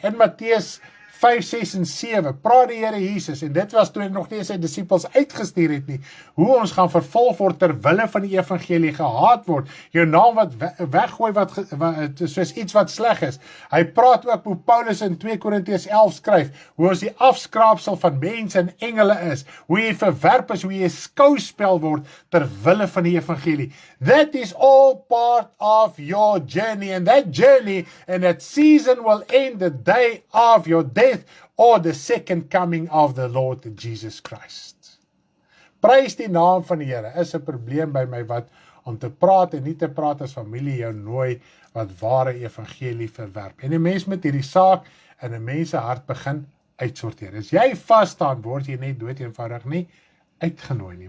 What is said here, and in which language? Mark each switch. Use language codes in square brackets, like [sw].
[af] In Matteus 5, 6 en 7 praat die Here Jesus, en dit was toe hy nog nie sy disippels uitgestuur het nie, hoe ons gaan vervolg word terwille van die evangelie, gehaat word, jou naam wat weggooi soos iets wat sleg is. Hy praat ook hoe Paulus in 2 Korintiërs 11 skryf, hoe ons die afskraapsel van mense en engele is, hoe jy verwerp is, hoe jy 'n skouspel word terwille van die evangelie. [en] That is all part of your journey, and that journey and that season will end the day of your death or the second coming of the Lord Jesus Christ. [af] Prys die naam van die Here. Is 'n probleem by my wat om te praat en nie te praat as familie jou nooi wat ware evangelie verwerp. En 'n mens met hierdie saak in 'n mens se hart begin uitsorteer. As jy vas staan, word jy net dood eenvoudig nie uitgenooi nie.